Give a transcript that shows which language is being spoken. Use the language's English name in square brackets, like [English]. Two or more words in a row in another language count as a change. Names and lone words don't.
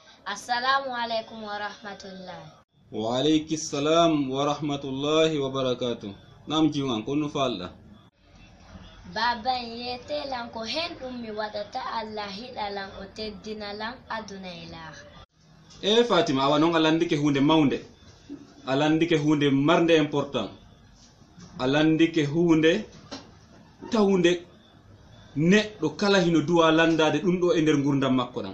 [Arabic] السلام عليكم ورحمة الله. وعليك السلام ورحمة الله وبركاته. [Fula] Nam jiwan kono falla. Baban yete lan ko hen mi wadata Allah hidalan o teddina lan aduna ilaha. Fatima awa non alandike hunde maunde. Alandike hunde marnde important. Alandike hunde tawnde neɗɗo kala hino duwa landade ɗum ɗo e nder gurdam makko ɗam.